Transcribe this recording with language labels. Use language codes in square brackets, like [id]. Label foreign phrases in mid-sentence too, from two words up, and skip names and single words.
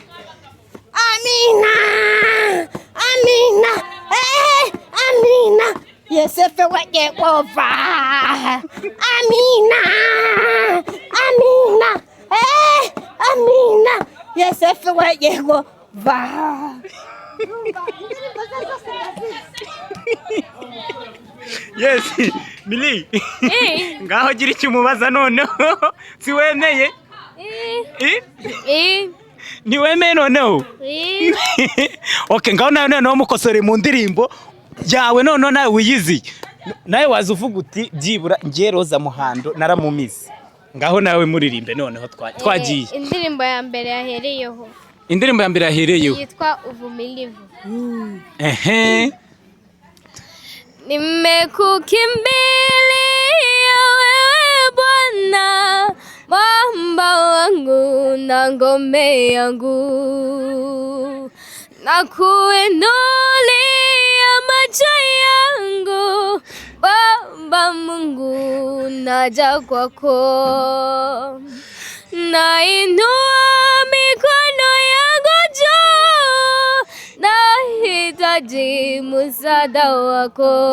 [rw] Amina. Yesefe wa Yehova. Amina. Yesefe wa Yehova. [en] Yes, Milly. [rw] Ngaho gira icyo umubaza noneho. Si wemeye? Niwemeye noneho? Okay, ngaho noneho mukosore mu ndirimbo yawe noneho nawe wiyizi. Nawe waza uvuga uti byibura ngiye Roza Muhando naramumize. Ngaho nawe muririmbe noneho twagiye. Indirimbo ya mbere yahereyeho. Indirimbo ya mbere yahereyeho Yitwa Uvumilivu. [sw] Nimekukimbilia wewe Bwana, mwamba wangu na ngome yangu, nakuinulia macho yangu, Baba Mungu, naja kwako, nainua mikono yangu juu, nahitaji msaada wako.